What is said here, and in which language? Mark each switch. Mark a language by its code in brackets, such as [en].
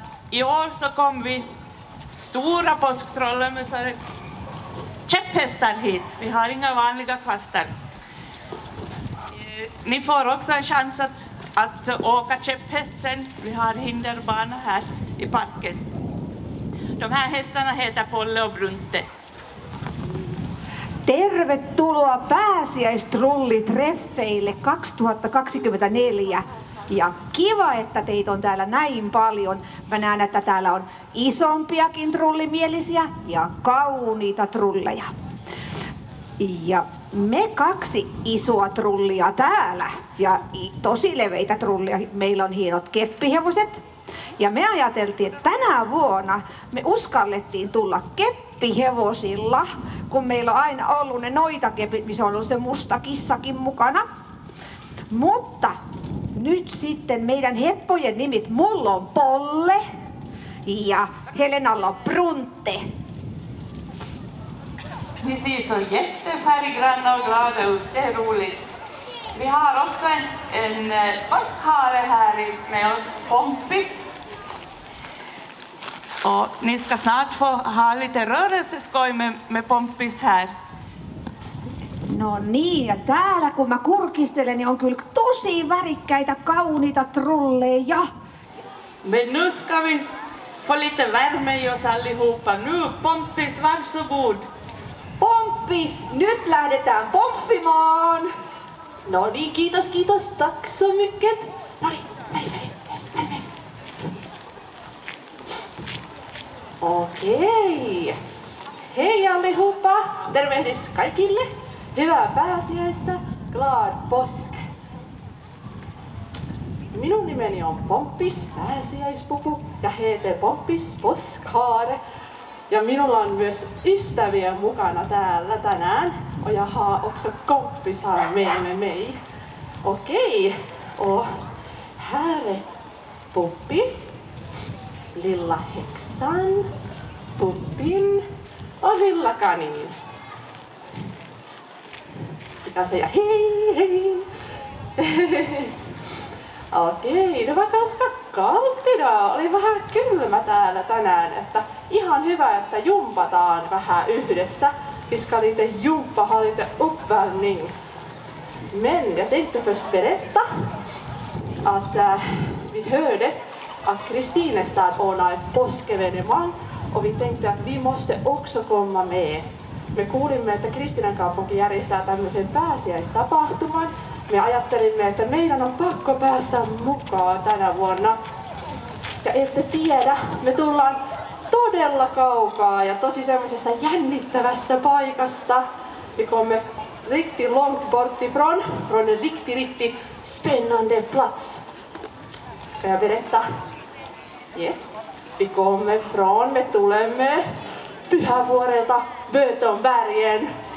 [sv] I år så kom vi stora påsktrollar med så här käpphästar hit. Vi har inga vanliga kvastar. Ni får också en chans att åka käpphäst sen. Vi har hinderbana här i parken. De här hästarna heter Polle och Brunte. [fi] Tervetuloa pääsiäistrullitreffeille 2024. Ja kiva, että teitä on täällä näin paljon. Mä näen, että täällä on isompiakin trullimielisiä ja kauniita trulleja. Ja me 2 isoa trullia täällä ja tosi leveitä trullia. Meillä on hienot keppihevoset. Ja me ajateltiin, että tänä vuonna me uskallettiin tulla keppihevosilla, kun meillä on aina ollut ne noitakepit, missä on ollut se musta kissakin mukana. Mutta nyt sitten meidän heppojen nimit, mulla on Polle ja Helenalla on Brunte. [sv] Ni ser så jättefärggranna och glada ut, det är roligt. Vi har också en påskhare här med oss, Pompis. Och ni ska snart få ha lite rörelseskoj med Pompis här. [fi] No niin, ja täällä kun mä kurkistelen, niin on kyllä tosi värikkäitä, kauniita trulleja. [sv] Men nu ska vi få lite värme i oss allihopa. Nu, Pompis, varsågod. [fi] Pomppis, nyt lähdetään pomppimaan. No niin, kiitos, [sv] tack så mycket. [fi] No niin, [sv] hej. Okei. Hej allihopa, [fi] tervehdys kaikille. Hyvää pääsiäistä, [sv] glad påsk. [fi] Minun nimeni on Pomppis, pääsiäispuku, [sv] ja heter Pomppis påskhare. [fi] Ja minulla on myös ystäviä mukana täällä tänään. [sv] Och jag har också kompisar med mig. Okej, och här är Poppis, lilla häxan, Puppin och lilla kanin. Ska säga hej. Okei, det var ganska kallt idag. [fi] Oli vähän kylmä täällä tänään, että ihan hyvä, että jumpataan vähän yhdessä. [sv] Vi ska lite jumpa, ha lite uppvärmning. Men jag tänkte först berätta att vi hörde att Kristinestad ordnar ett påskevenemang och vi tänkte att vi måste också komma med. [fi] Me kuulimme, että Kristiinankaupunki järjestää tämmöisen pääsiäistapahtuman. Me ajattelimme, että meidän on pakko päästä mukaan tänä vuonna. Ja ette tiedä, me tullaan todella kaukaa ja tosi semmoisesta jännittävästä paikasta. [sv] Vi kommer riktigt långt bort ifrån, från en riktigt spännande plats. Ska jag berätta? Yes. Vi kommer från, [fi] me tulemme Pyhävuorelta Bötonbergen.